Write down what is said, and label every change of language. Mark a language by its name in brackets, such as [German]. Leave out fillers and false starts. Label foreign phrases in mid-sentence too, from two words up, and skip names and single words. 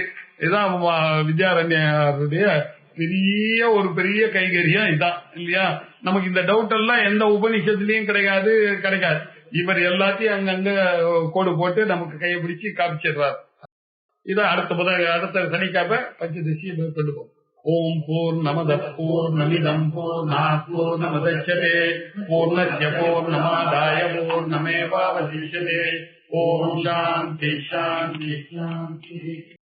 [Tamil] இதுதான் வித்யாரண்யருடைய பெரிய கைகரியம் இதான் இல்லையா. நமக்கு இந்த டவுட் எல்லாம் எந்த உபநிஷத்துலயும் கிடைக்காது. இவர் எல்லாத்தையும் அங்கங்க கோடு போட்டு நமக்கு கையை பிடிச்சு காமிச்சிடுறாரு. இதான் அடுத்த சனிக்காப்ப பஞ்சதசி கொண்டுப்போம். [Sanskrit] ॐ पूर्णमदः पूर्णमिदं पूर्णात् पूर्णमुदच्यते पूर्णस्य पूर्णमादाय पूर्णमेवावशिष्यते. ॐ शान्तिः शान्तिः शान्तिः.